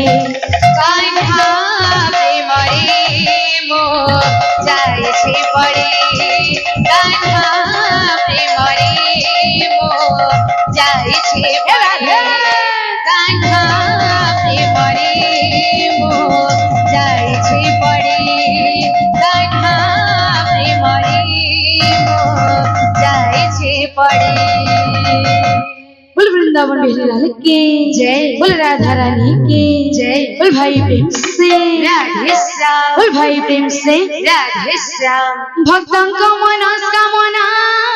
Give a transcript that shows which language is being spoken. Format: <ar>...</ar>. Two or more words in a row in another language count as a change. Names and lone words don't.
<or>କାହ୍ନା ପ୍ରେମରେ ମୋ ଯାଇଛି ପଡ଼ି କାହ୍ନା ପ୍ରେମରେ ମୋ ଯାଇଛି ପଡ଼ି କାହ୍ନା ପ୍ରେମରେ ମୋ ଯାଇଛି ପଡ଼ି କାହ୍ନା ପ୍ରେମରେ ମୋ ଯାଇଛି ପଡ଼ି</or> <hi>बोल वृंदावन बिहारी लाल की जय। बोल राधा रानी की जय। बोल भाई प्रेम से राधे श्याम बोल भाई प्रेम से राधे श्याम भक्तों को मनस्कामना</hi>